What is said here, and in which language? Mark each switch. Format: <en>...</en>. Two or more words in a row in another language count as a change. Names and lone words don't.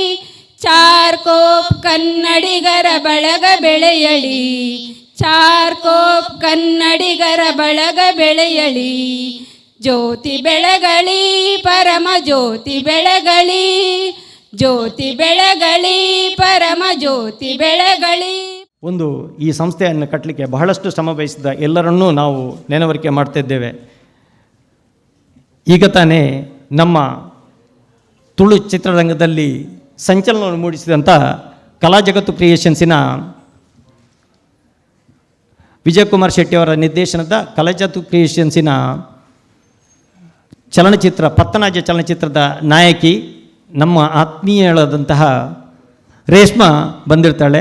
<kn>ಚಾರ್ಕೋಪ್ ಕನ್ನಡಿಗರ ಬಳಗ ಬೆಳೆಯಲಿ, ಚಾರ್ಕೋಪ್ ಕನ್ನಡಿಗರ ಬಳಗ ಬೆಳೆಯಲಿ. ಜ್ಯೋತಿ ಬೆಳಗಳಿ ಪರಮ ಜ್ಯೋತಿ ಬೆಳಗಳಿ, ಜ್ಯೋತಿ ಬೆಳಗಳಿ ಪರಮ ಜ್ಯೋತಿ ಬೆಳಗಳಿ. ಒಂದು ಈ ಸಂಸ್ಥೆಯನ್ನು ಕಟ್ಟಲಿಕ್ಕೆ ಬಹಳಷ್ಟು ಶ್ರಮ ವಹಿಸಿದ ಎಲ್ಲರನ್ನೂ ನಾವು ನೆನವರಿಕೆ ಮಾಡ್ತಿದ್ದೇವೆ. ಈಗ ತಾನೇ ನಮ್ಮ ತುಳು ಚಿತ್ರರಂಗದಲ್ಲಿ ಸಂಚಲನವನ್ನು ಮೂಡಿಸಿದಂಥ ಕಲಾ ಜಗತ್ತು ಕ್ರಿಯೇಷನ್ಸಿನ ವಿಜಯಕುಮಾರ್ ಶೆಟ್ಟಿಯವರ ನಿರ್ದೇಶನದ ಕಲಾ ಜಗತ್ತು ಕ್ರಿಯೇಷನ್ಸಿನ ಚಲನಚಿತ್ರ ಪತ್ತನಾಜ ಚಲನಚಿತ್ರದ ನಾಯಕಿ ನಮ್ಮ ಆತ್ಮೀಯಳಾದಂತಹ ರೇಷ್ಮಾ ಬಂದಿರ್ತಾಳೆ.</kn>